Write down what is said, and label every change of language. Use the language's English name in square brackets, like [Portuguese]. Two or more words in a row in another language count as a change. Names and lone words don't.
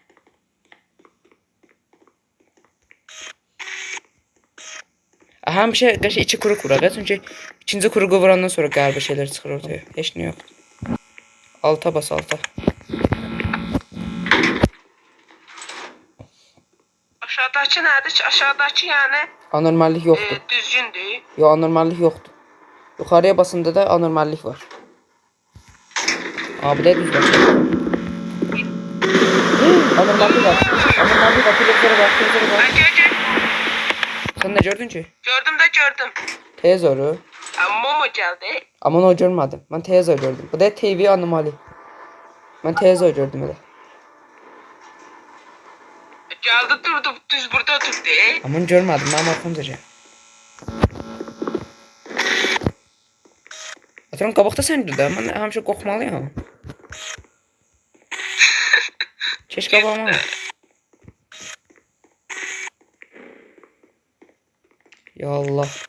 [Azerbaijani] Həmişə qəşəng içi kuru vuraq, çünki ikinci kuru vurandan sonra qəribə şeylər çıxır ortaya. Heç nə yoxdur. Alta bas alta. Aşağıdakı nədir ki? Aşağıdakı yəni Anormallik yoxdur. düzgündür. Yox, anormallik yoxdur. Yuxarıya basında da anormallik var. Bu da düz var. Anormallik var. Anormallik var. [Turkish] Televizyona bak, televizyona bak. [Azerbaijani] Gör. [Turkish] Sen ne gördün ki? [Azerbaijani] Gördüm də gördüm. Tez oru. Momo gəldi. [Turkish] Ama onu görmedim. Ben tez o gördüm. Bu da TV anomali. Ben tez o gördüm öyle. Geldi durdu düz burada durdu. Ama onu görmedim. Ben arkamda. [Azerbaijani] Atıram qabaqda sən dur da. Mən həmişə qorxmalıyam. Keş qabağıma. Ya Allah.